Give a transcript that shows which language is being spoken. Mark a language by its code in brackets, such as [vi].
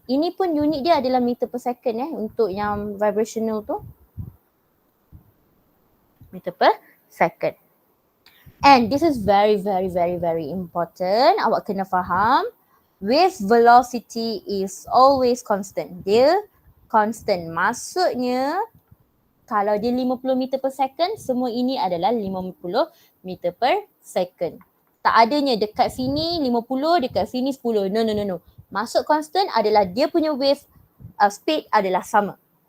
[ms] Ini pun unit dia adalah meter per second untuk yang vibrational tu. [en] Meter per second. And this is very important. [ms] Awak kena faham [en] wave velocity is always constant. [ms] Dia constant. Maksudnya kalau dia 50 meter per second, semua ini adalah 50 meter per second. Tak adanya dekat sini 50, dekat sini 10. No. Maksud constant adalah dia punya wave speed adalah sama.